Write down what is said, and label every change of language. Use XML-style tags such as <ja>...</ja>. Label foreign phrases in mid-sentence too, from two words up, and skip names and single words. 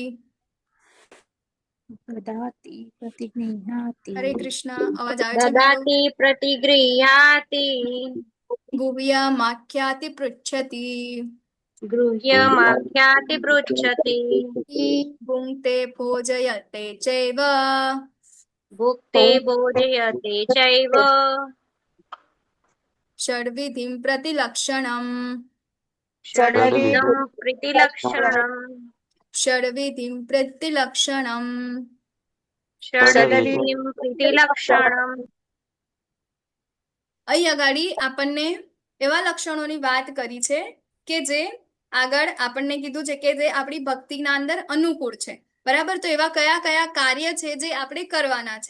<sa>દદાતિ પ્રતિગૃહ્ણાતિ</sa> <gu>હરે કૃષ્ણ. અવાજ આવે છે મારો?</gu> <sa>દદાતિ પ્રતિગૃહ્યાતિ ગુહ્યમાખ્યાતિ પૃચ્છતિ. ગૃહ્યમાખ્યાતિ પૃચ્છતિ ભુङ्क्ते भोजयते चैव ભુક્તે ભોજયતે ચૈવ षड्विधिं प्रतिलक्षणम्. ષડવિધમ પ્રીતિલક્ષણમ षड्विधिं प्रतिलक्षणम्. ષડવિધિમ પ્રીતિલક્ષણમ.</sa> <gu>અહીં આગળ આપણને એવા લક્ષણોની વાત કરી છે કે જે આગળ આપણને કીધું છે કે જે આપણી ભક્તિના અંદર અનુકૂળ છે. બરાબર, તો એવા કયા કયા કાર્ય છે જે આપણે કરવાના છે.</gu>